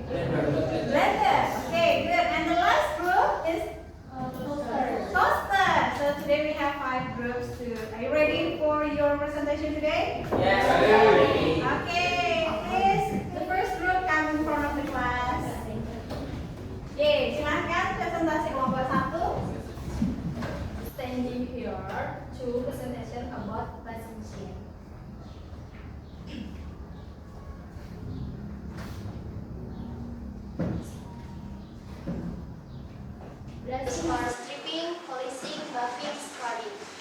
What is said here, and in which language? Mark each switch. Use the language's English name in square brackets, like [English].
[English] Blender. Okay, good. And the last group is toaster. So today we have 5 groups too. Are you ready for your presentation today? Yes. Okay, please. The first group come in front of the class. [Indonesian] Oke, silahkan presentasi kelompok 1. [English] Standing here to presentation about washing machine. Brushing for stripping, polishing, buffing, scrubbing.